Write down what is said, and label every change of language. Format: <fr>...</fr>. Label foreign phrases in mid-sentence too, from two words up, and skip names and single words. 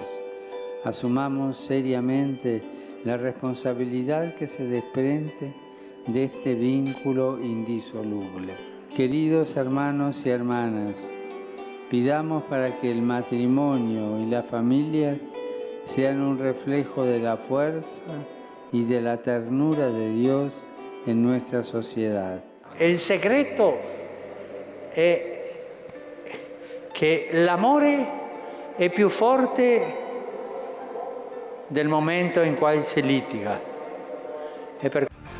<es>Asumamos seriamente la responsabilidad que se desprende de este vínculo indisoluble. Queridos hermanos y hermanas, pidamos para que el matrimonio y las familias sean un reflejo de la fuerza y de la ternura de Dios en nuestra sociedad.</es> <it>Il segreto è che l'amore è più forte del momento in cui si litiga.</it>